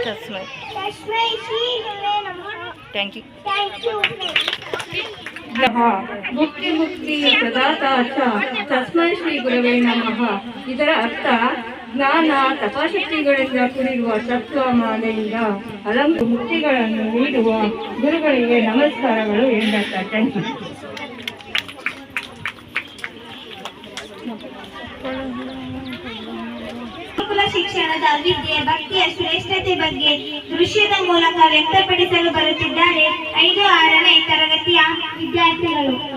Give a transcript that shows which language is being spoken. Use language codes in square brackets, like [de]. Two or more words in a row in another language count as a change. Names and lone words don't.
[sa] ತಸ್ಮೈ ತಸ್ಮೈ ಶ್ರೀ ಗುರುವೇ ನಮಃ. [en] thank you. thank you. [sa] ಮುಕ್ತಿ ಮುಕ್ತಿಯ ಪ್ರದಾತ ತಸ್ಮೈ ಶ್ರೀ ಗುರವೇ ನಮಃ. [kn] ಇದರ ಅರ್ಥ ಜ್ಞಾನ ತಪಶಕ್ತಿಗಳಿಂದ ಕೂಡಿರುವ ತತ್ವ ಮಾಲೆಯಿಂದ ಮುಕ್ತಿಗಳನ್ನು ನೀಡುವ ಗುರುಗಳಿಗೆ ನಮಸ್ಕಾರಗಳು ಎಂದರ್ಥ. [en] thank you. [kn] ಗುರುಕುಲ ಶಿಕ್ಷಣದ ವಿದ್ಯೆ ಭಕ್ತಿಯ ಶ್ರೇಷ್ಠತೆ ಬಗ್ಗೆ ದೃಶ್ಯದ ಮೂಲಕ ವ್ಯಕ್ತಪಡಿಸಲು ಬರುತ್ತಿದ್ದಾರೆ 5-6ನೇ ತರಗತಿಯ ವಿದ್ಯಾರ್ಥಿಗಳು.